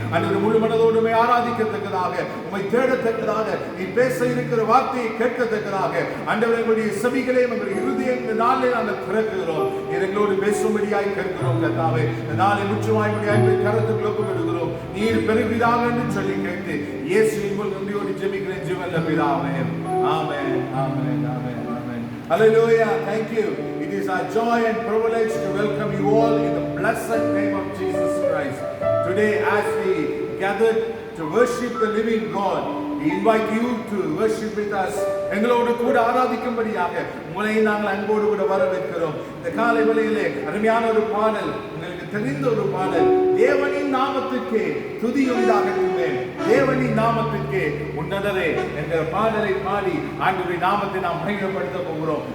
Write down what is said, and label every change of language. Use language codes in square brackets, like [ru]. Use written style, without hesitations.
[ta] ஆண்டவரே, முழு மனதோடு உம்மை ஆராதிக்கத்தக்கதாக, உம்மை தேடத்தக்கதாக, நீ பேச இருக்கிற வார்த்தையை கேட்கத்தக்கதாக ஆண்டவரே எங்களுடைய செவிகளை எங்களுடைய இருதயம் இந்த நாளில் நாங்கள் திறக்குகிறோம். நீர் எங்களோடு பேசும்படியாய் கேட்கிறோம் கர்த்தாவே. இந்த நாளை முற்றுமாய் உம்முடைய அன்பின் கரத்துக்குள் ஒப்புக்கொடுக்கிறோம். நீர் பெருகிதாக என்று சொல்லி கேட்டு இயேசுவின் மூலம் நன்றியோடு ஜெபிக்கிறேன் ஜீவனுள்ள பிதாவே. ஆமென் ஆமென் ஆமென் ஆமென். [en] Hallelujah. Thank you. It is our joy and privilege to welcome you all in the blessed name of Jesus Christ. Today, as we gathered to worship the living God, we invite you to worship with us. [ta] எங்களோடு கூட ஆராதிக்கும்படியாக உங்களை நாங்கள் அன்போடு கூட வரவேற்கிறோம். இந்த காலை வேளையிலே அருமையான ஒரு பாடல், உங்களுக்கு தெரிந்த ஒரு பாடல், தேவனின் நாமத்துக்கே துதி உண்டாகட்டுமே, தேவனின் நாமத்துக்கே உன்னதரே என்ற பாடலை பாடி ஆண்டவருடைய நாமத்தை நாம் மகிமைப்படுத்த போகிறோம்.